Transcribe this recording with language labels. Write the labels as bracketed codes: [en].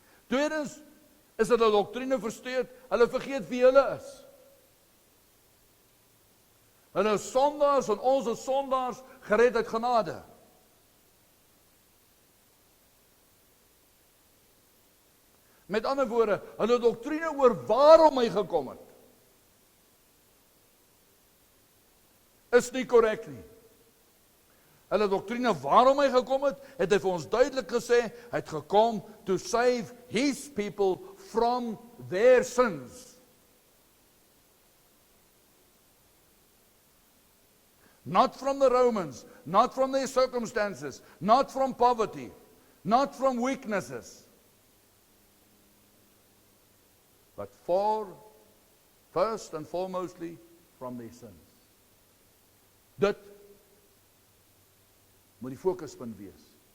[af] Tweedens is hulle doktrine versteur, hulle vergeet wie hulle is. Hulle is sondaars en ons is sondaars gered uit genade. Met ander woorde, hulle doktrine oor waarom hy gekom het, is nie korrek nie. Hulle doktrine waarom hy gekom het, het hy vir ons duidelik gesê, hy het gekom [en] to save his people from their sins. Not from the Romans, not from their circumstances, not from poverty, not from weaknesses, but first and foremostly, from their sins. [af] Dit moet die fokuspunt wees.